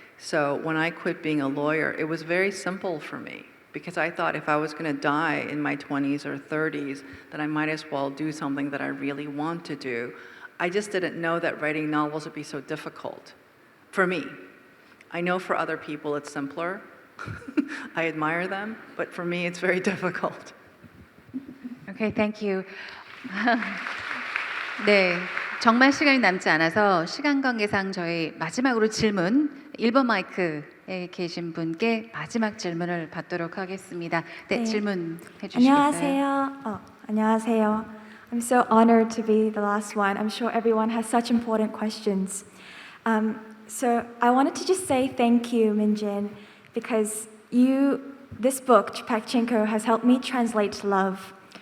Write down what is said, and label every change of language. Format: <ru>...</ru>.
<en>So when I quit being a lawyer, it was very simple for me because I thought if I was going to die in my 20s or 30s, then I might as well do something that I really want to do. I just didn't know that writing novels would be so difficult for me. I know for other people it's simpler. I admire them, but for me it's very difficult. Okay, thank you.</en> <ko>네, 정말 시간이 남지 않아서 시간 관계상 저희 마지막으로 질문 1번 마이크에 계신 분께 마지막 질문을 받도록 하겠습니다. 네, 네. 질문 해주시겠어요? 안녕하세요. 안녕하세요.</ko> <en>I'm so honored to be the last one. I'm sure everyone has such important questions. So I wanted to just say thank you, Minjin, because this book, Pachinko, has helped me translate love.</en>